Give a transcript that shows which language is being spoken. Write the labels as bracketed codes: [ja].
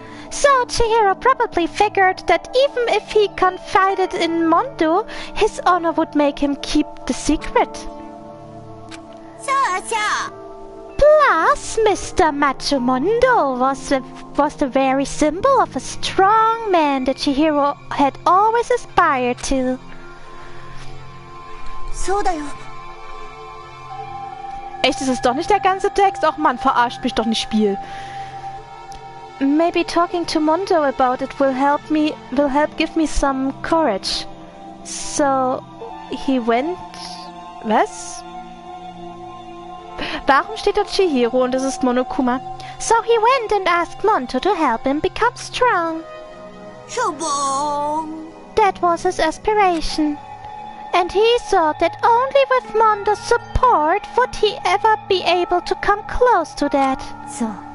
[en] So Chihiro probably figured that even if he confided in Mondo, his honor would make him keep the secret. [ja] そうそう。 [en] Plus, Mr. Macho Mondo was the very symbol of a strong man that Chihiro had always aspired to. [ja] そうだよ。 [de] Echt, ist es doch nicht der ganze Text? Och man, verarscht mich doch nicht, Spiel. [en] Maybe talking to Mondo about it will help give me some courage. So, he went... [de] Was? Warum steht da Chihiro und es ist Monokuma? [en] So he went and asked Mondo to help him become strong. [ja] しょぼーん。 [en] That was his aspiration. And he thought that only with Mondo's support would he ever be able to come close to that. [ja] そう。